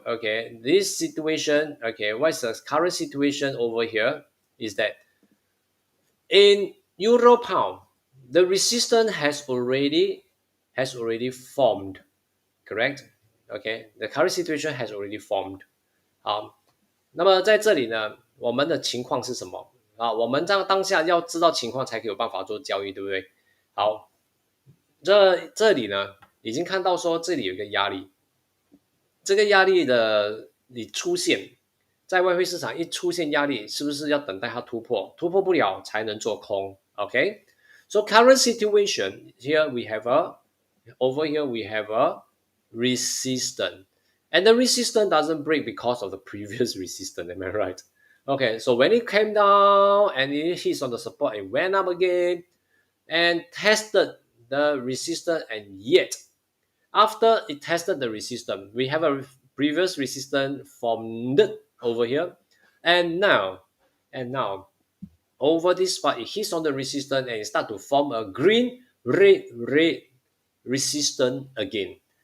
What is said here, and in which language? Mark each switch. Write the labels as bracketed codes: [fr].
[en] Okay, this situation. Okay, what's the current situation over here? Is that in euro pound, the resistance has already formed. Correct? Okay, the current situation has already formed. [zh] 好，那么在这里呢，我们的情况是什么我们当下要知道情况才可以有办法做交易，对不对？好，这里呢，已经看到说这里有一个压力，这个压力的你出现在外汇市场一出现压力，是不是要等待它突破？突破不了才能做空。 [en] OK，so current situation here we have over here we have a resistance. And the resistance doesn't break because of the previous resistance, am I right? Okay, so when it came down and it hits on the support, it went up again and tested the resistance, and yet after it tested the resistance, we have a previous resistance formed over here, and now over this spot it hits on the resistance and it start to form a green red resistance again.